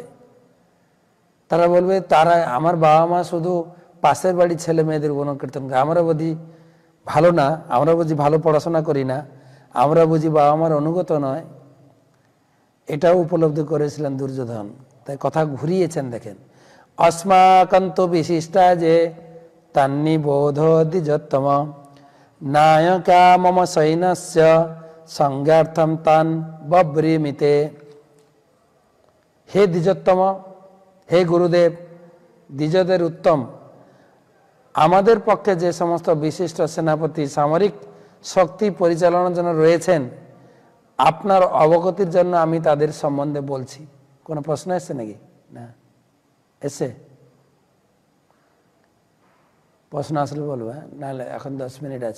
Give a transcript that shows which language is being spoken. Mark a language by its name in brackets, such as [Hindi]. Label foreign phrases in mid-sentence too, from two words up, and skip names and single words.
[Bangla] তারা বলবে তারা আমার বাবা মা শুধু পাশের বাড়ির ছেলে মেয়েদের গুণকীর্তন করে, আমরা বুঝি ভালো না, আমরা বুঝি ভালো পড়াশোনা করি না, আমরা বুঝি বাবা মার অনুগত নয়। এটাও উপলব্ধি করেছিলেন দুর্যোধন, তাই কথা ঘুরিয়েছেন। দেখেন, [Sanskrit] अस्माकं तो विशिष्टा जे तन्निबोधो द्विजोत्तम नायका मम सैन्यस्य संज्ञार्थम तान बब्रीमिते। हे द्विजोत्तम, हे गुरुदेव, [Bangla] দ্বিজদের উত্তম, আমাদের পক্ষে যে সমস্ত বিশিষ্ট সেনাপতি সামরিক শক্তি পরিচালনার জন্য রয়েছেন, আপনার অবগতির জন্য আমি তাদের সম্বন্ধে বলছি। কোনো প্রশ্ন এসছে নাকি? না এসে প্রশ্ন আসলে বলবো, নাহলে এখন 10 মিনিট আছে।